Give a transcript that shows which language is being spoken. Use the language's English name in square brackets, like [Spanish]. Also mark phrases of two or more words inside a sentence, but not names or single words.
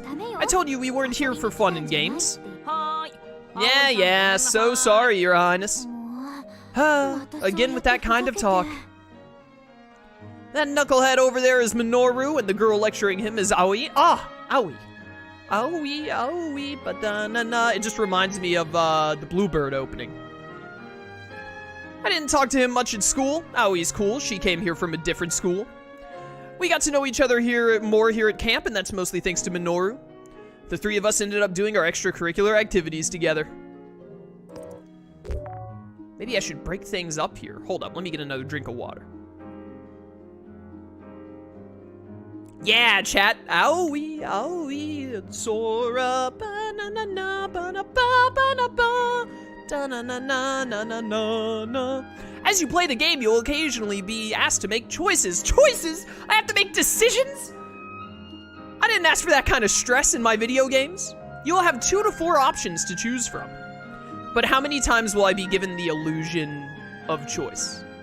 [English] I told you we weren't here for fun and games. Yeah, so sorry, Your Highness. Again with that kind of talk. That knucklehead over there is Minoru, and the girl lecturing him is Aoi. Aoi. Aoi, ba-da-na-na. It just reminds me of the Bluebird opening. I didn't talk to him much at school. Aoi's cool. She came here from a different school. We got to know each other more here at camp, and that's mostly thanks to Minoru. The three of us ended up doing our extracurricular activities together. Maybe I should break things up here. Hold up, let me get another drink of water. Yeah, chat. Aoi, Sora, ba-na-na-na, ba-na-ba, ba-na-ba, da-na-na-na-na-na-na. As you play the game, you'll occasionally be asked to make choices. Choices? I have to make decisions? I didn't ask for that kind of stress in my video games. You'll have 2 to 4 options to choose from. But how many times will I be given the illusion of choice?